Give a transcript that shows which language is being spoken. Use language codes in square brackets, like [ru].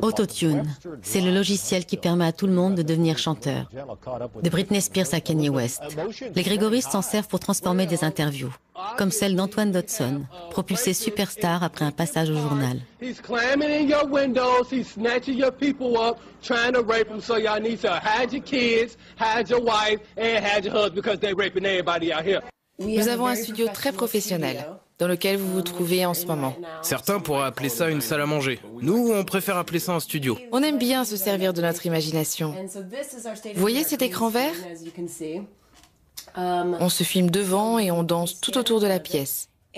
[fr] Autotune, c'est le logiciel qui permet à tout le monde de devenir chanteur. De Britney Spears à Kanye West. Les Grégoristes s'en servent pour transformer des interviews, comme celle d'Antoine Dodson, propulsé superstar après un passage au journal. [en] He's climbing in your windows, he's snatching your people up, trying to rape them, so y'all need to hide your kids, hide your wife, and hide your husband because they're raping everybody out here. [fr] Nous avons un studio très professionnel, dans lequel vous vous trouvez en ce moment. Certains pourraient appeler ça une salle à manger. Nous, on préfère appeler ça un studio. On aime bien se servir de notre imagination. Vous voyez cet écran vert? On se filme devant et on danse tout autour de la pièce.